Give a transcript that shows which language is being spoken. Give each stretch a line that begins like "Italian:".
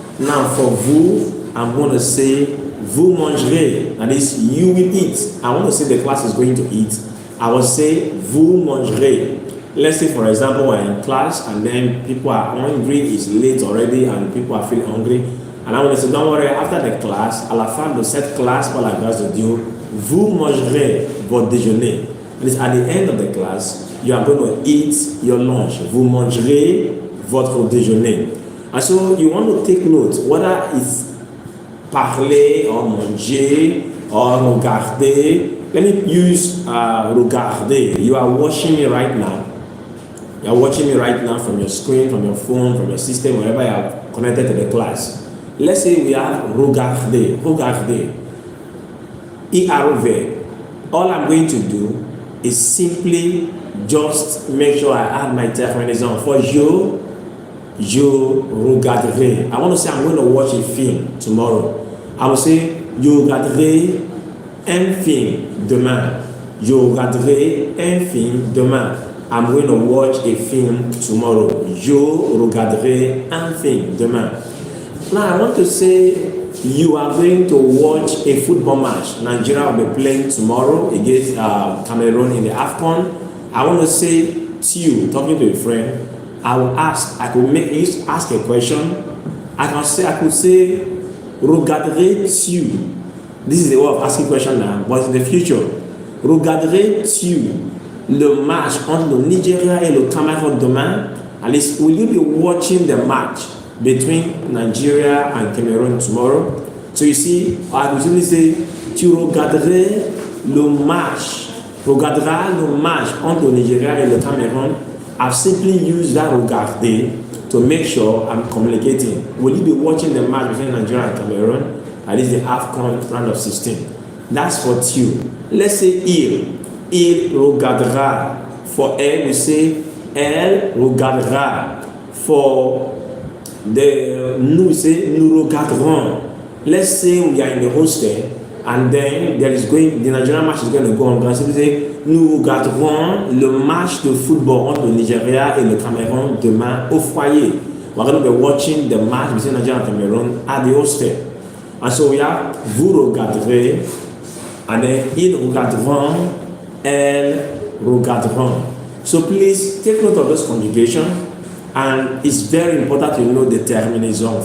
English: Now for vous, I'm going to say vous mangerez. That is, you will eat. I want to say the class is going to eat. I will say vous mangerez. Let's say, for example, we're in class and then people are hungry, it's late already, and people are feeling hungry. And I want to say, don't worry, after the class,
French: à la fin de cette classe, par la grâce de Dieu, vous mangerez votre déjeuner.
English: That is, at the end of the class, you are going to eat your lunch.
French: Vous mangerez votre déjeuner.
English: And so you want to take note, whether it's parler or manger or regarder. Let me use regarder. You are watching me right now. You are watching me right now from your screen, from your phone, from your system, wherever you are connected to the class. Let's say we have regarder. Regarder. ERV. All I'm going to do is simply just make sure I add my terminaison. For je regarderai. I want to say I'm going to watch a film tomorrow. I will say
French: je regarderai un film demain. Je regarderai un film demain.
English: I'm going to watch a film tomorrow.
French: Je regarderai un film demain.
English: Now I want to say you are going to watch a football match. Nigeria will be playing tomorrow against Cameroon in the AFCON. I want to say to you, talking to a friend, I will ask, I could make you ask a question. I could say, regarderais-tu? This is the way of asking question now, but in the future,
French: regarderais-tu le match entre le Nigeria et le Cameroun demain?
English: At least, will you be watching the match between Nigeria and Cameroon tomorrow? So you see, I could simply say,
French: tu regarderais le match, regarderas le match entre le Nigeria et le Cameroun.
English: I've simply used that regarder to make sure I'm communicating. Will you be watching the match between Nigeria and Cameroon? At least the AFCON round of 16. That's for tu. Let's say il regardera. For elle, we say elle regardera. For the nous, we say nous regarderons. Let's say we are in the hostel and then the Nigerian match is going to go on. So we say
French: nous regarderons le match de football entre le Nigeria et le Cameroun demain au foyer.
English: We're going to be watching the match between Nigeria and Cameroon at the hostel. And so we have vous regarderez, and then ils regarderont, elles regarderont. So please take note of this conjugation, and it's very important to know the terminaison.